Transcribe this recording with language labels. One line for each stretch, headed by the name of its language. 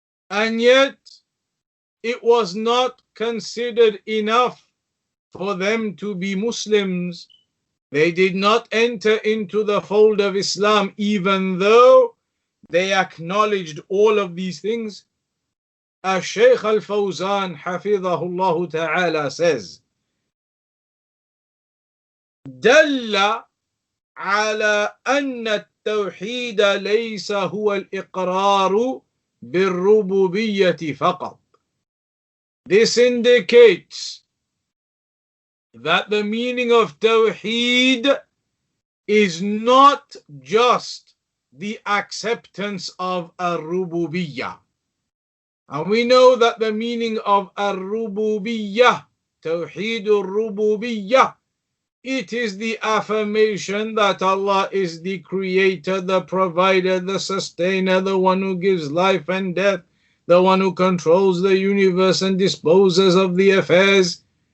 English: And yet, it was not considered enough for them to be Muslims. They did not enter into the fold of Islam, even though they acknowledged all of these things. Shaykh al-Fawzan hafidhahullah ta'ala says,
Arabic: دل على أن التوحيد ليس هو الإقرار بالربوبية فقط.
English: This indicates that the meaning of Tawheed is not just the acceptance of Ar-Rububiyyah. And we know that the meaning of Ar-Rububiyyah, Tawheed Ar-Rububiyyah, it is the affirmation that Allah is the creator, the provider, the sustainer, the one who gives life and death, the one who controls the universe and disposes of the affairs.